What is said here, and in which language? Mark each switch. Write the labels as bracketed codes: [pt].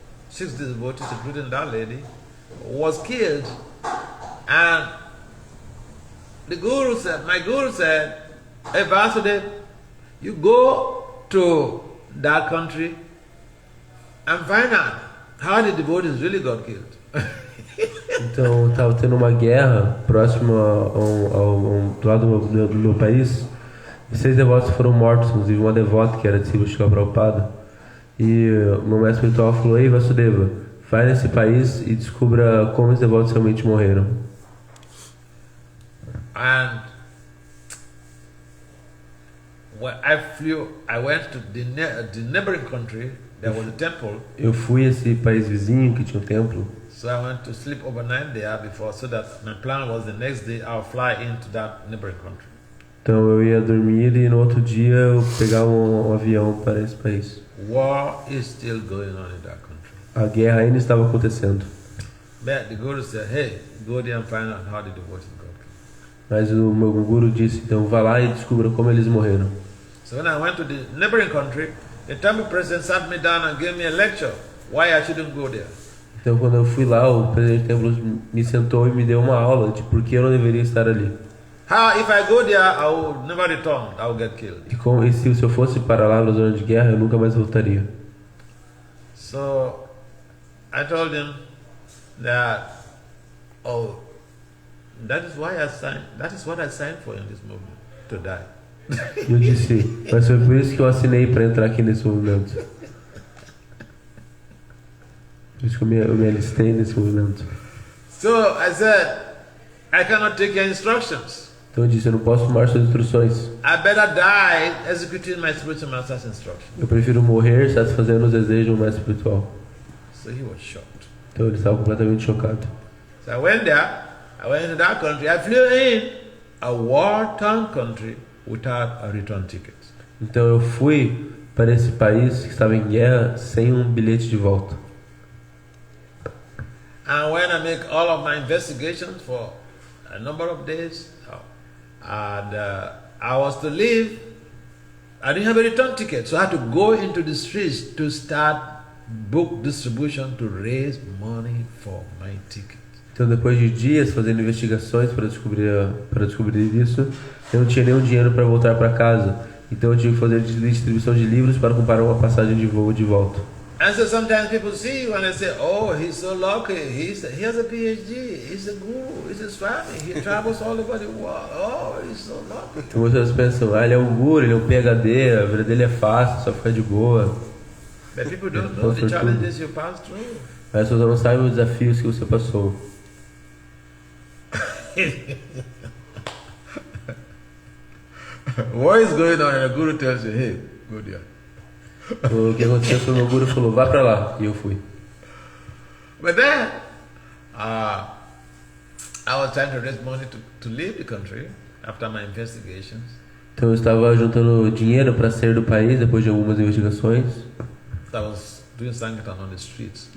[en] 6 devotees, including that lady, was killed, and my guru said, "Hey Vasudev, you go to that country and find out how the devotees really got killed." [pt] Então estava tendo uma guerra próxima do lado do meu país. E 6 devotos foram mortos, inclusive uma devota que era discípula de Srila Prabhupada. E o meu mestre espiritual falou: "Ei Vasudeva, vai nesse país e descubra como os devotos realmente morreram." [en] And when I went to the neighboring country. There was a temple. [pt] Eu fui a esse país vizinho que tinha um templo. [en] So I went to sleep overnight there before, so that my plan was the next day I'll fly into that neighboring country. [pt] Então eu ia dormir e no outro dia eu pegava um avião para esse país. [en] War is still going on in that country. [pt] A guerra ainda estava acontecendo. [en] But the Guru said, "Hey, go there and find out how the devotees got killed." [pt] Mas o meu guru disse: "Então vá lá e descubra como eles morreram." [en] So when I went to the neighboring country, the temple president sat me down and gave me a lecture why I shouldn't go there. [pt] Então quando eu fui lá, o presidente do templo me sentou e me deu uma aula de por que eu não deveria estar ali. [en] How if I go there, I will never return. I will get killed. [pt] E se eu fosse para lá na zona de guerra, eu nunca mais voltaria. [en] So I told him that, that is what I signed for in this movement, to die. [pt] E eu disse: "Mas foi por isso que eu assinei para entrar aqui nesse movimento. Por isso que eu me alistei nesse movimento." [en] So I said, I cannot take your instructions. [pt] Então eu disse: "Eu não posso tomar suas instruções. [en] I better die executing my spiritual master's instructions." [pt] Eu prefiro morrer satisfazendo os desejos do mestre espiritual." [en] So he was shocked. [pt] Então ele estava completamente chocado. [en] So I went into that country. I flew in a war-torn country without a return ticket. [pt] Então eu fui para esse país que estava em guerra sem um bilhete de volta. [en] And when I make all of my investigations for a number of days, and I was to leave, I didn't have a return ticket, so I had to go into the streets to start book distribution to raise money for my ticket. [pt] Então depois de dias fazendo investigações para descobrir isso, eu não tinha nenhum dinheiro para voltar para casa. Então eu tive que fazer distribuição de livros para comprar uma passagem de voo de volta. [en] And so sometimes people see you and they say, "Oh, he's so lucky. He has a PhD. He's a guru. He's a swami. He travels all over the world. Oh, he's so lucky." [pt] Então muitas pessoas pensam: ele é um guru, ele é um PhD, a vida dele é fácil, só fica de boa. [en] But people don't know the challenges you pass through. [pt] Mas as pessoas não sabem os desafios que você passou. [en] What is going on? And the guru tells you, "Hey, go there." [pt] O que aconteceu foi o meu guru falou: "Vá para lá", e eu fui. [en] But then, I was trying to raise money to leave the country after my investigations. [pt] Então eu estava juntando dinheiro para sair do país depois de algumas investigações. [en] I was doing Sankirtan on the streets.